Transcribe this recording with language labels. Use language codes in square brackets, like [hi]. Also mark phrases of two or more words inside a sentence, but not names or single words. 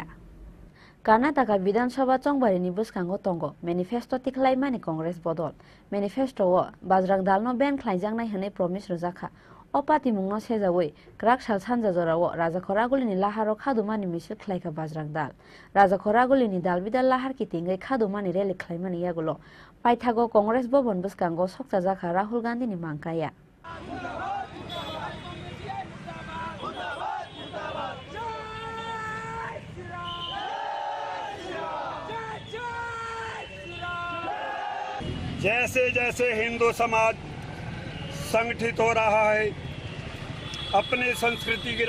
[trp] Karnataka Vidhan Sabha Chongbarini buskango tongo manifesto tiklaimani Congress bodol manifesto wo Bajrang Dal no ben khlaijaknai henai promise rjaka o party mungno sejawi krak sal sanja jorawo Raja Khoragulini laharo khadumani misil khlaika Bajrang Dal Raja Khoragulini dalbidal lahar kitingai khadumani rally khlaimani yagulo paithago Congress bobon buskango sokjajaka Rahul Gandhi ni mangkaya [hi] जैसे जैसे हिंदू समाज संगठित हो रहा है अपनी संस्कृति की